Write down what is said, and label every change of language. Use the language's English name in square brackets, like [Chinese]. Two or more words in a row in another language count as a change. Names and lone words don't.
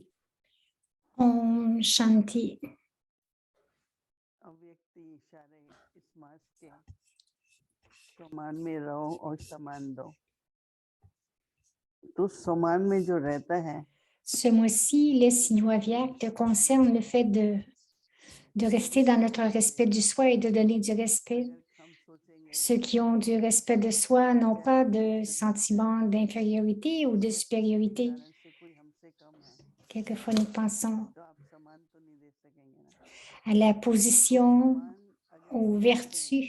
[Hindi] Om Shanti. अव्यक्ति इशारे इस मास के समान में रहो और समान दो। तो समान में जो रहता है [French] Ce mois-ci, les signaux aviactes concernent le fait de rester dans notre respect du soi et de donner du respect. Ceux qui ont du respect de soi n'ont pas de sentiment d'infériorité ou de supériorité. Quelquefois, nous pensons à la position, aux vertus.